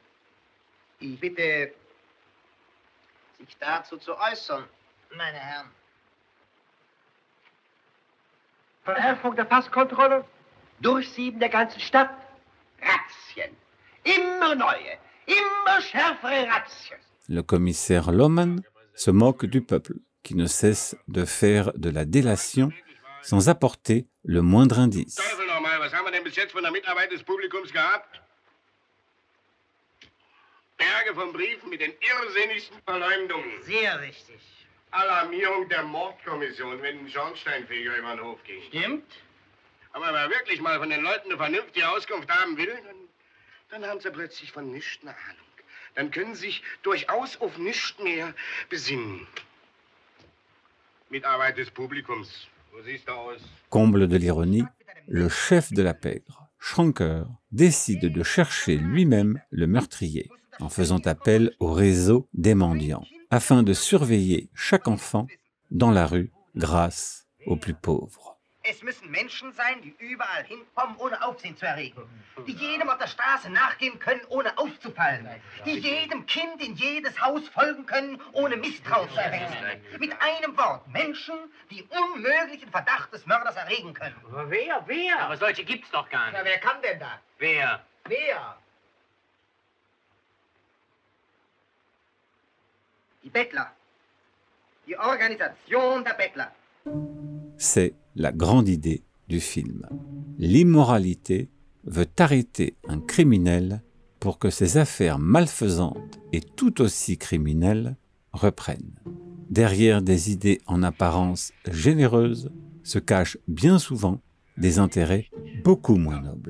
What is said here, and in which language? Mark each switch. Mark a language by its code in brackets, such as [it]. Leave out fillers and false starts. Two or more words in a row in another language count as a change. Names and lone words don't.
[de] Ich bitte, sich dazu zu äußern, meine Herren. Verschärfung der Passkontrolle? Durchsieben der ganzen Stadt. Razzien. Immer neue, immer schärfere Razzien. [fr] Le commissaire Lohmann se moque du peuple, qui ne cesse de faire de la délation sans apporter le moindre indice. [de] Teufel nochmal, was haben wir denn bis jetzt von der Mitarbeit des Publikums gehabt? Berge von Briefen mit den irrsinnigsten Verleumdungen. Sehr richtig. Alarmierung der Mordkommission, wenn ein Schornsteinfeger über den Hof ging. Stimmt. Aber wenn man wirklich mal von den Leuten eine vernünftige Auskunft haben will, dann haben sie plötzlich von nichts eine Ahnung. Dann können sie sich durchaus auf nichts mehr besinnen. Mitarbeit des Publikums. Wo siehst du aus? [fr] Comble de l'ironie, le chef de la pègre, Schranker, décide de chercher lui-même le meurtrier. en faisant appel au réseau des mendiants, afin de surveiller chaque enfant dans la rue grâce aux plus pauvres. [de] Es müssen Menschen sein, die überall hinkommen, ohne Aufsehen zu erregen. Die jedem auf der Straße nachgehen können, ohne aufzufallen. Die jedem Kind in jedes Haus folgen können, ohne Misstrauen zu erwecken. Mit einem Wort, Menschen, die unmöglichen Verdacht des Mörders erregen können. Aber wer? Wer? Aber solche gibt's doch gar nicht. Ja, wer kann denn da? Wer? Wer? Die Bettler. Die Organisation der Bettler. [fr] C'est la grande idée du film. L'immoralité veut arrêter un criminel pour que ses affaires malfaisantes et tout aussi criminelles reprennent. Derrière des idées en apparence généreuses se cachent bien souvent des intérêts beaucoup moins nobles.